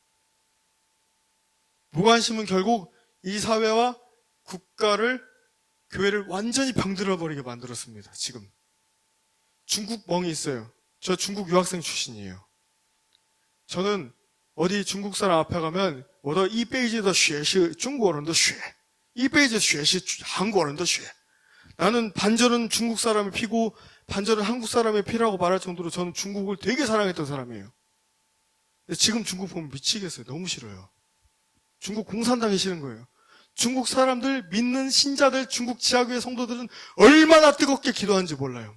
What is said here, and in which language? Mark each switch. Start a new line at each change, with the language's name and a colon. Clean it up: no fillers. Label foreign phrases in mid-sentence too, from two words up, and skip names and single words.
Korean: 무관심은 결국 이 사회와 국가를, 교회를 완전히 병들어 버리게 만들었습니다. 지금 중국 멍이 있어요. 저 중국 유학생 출신이에요. 저는 어디 중국 사람 앞에 가면
Chinese: 我的一辈子的血是中国人的血，一辈子血是韩国人的血。
Korean: 나는 반절은 중국 사람의 피고 반절은 한국 사람의 피라고 말할 정도로 저는 중국을 되게 사랑했던 사람이에요. 근데 지금 중국 보면 미치겠어요. 너무 싫어요. 중국 공산당이 싫은 거예요. 중국 사람들, 믿는 신자들, 중국 지하교회 성도들은 얼마나 뜨겁게 기도하는지 몰라요.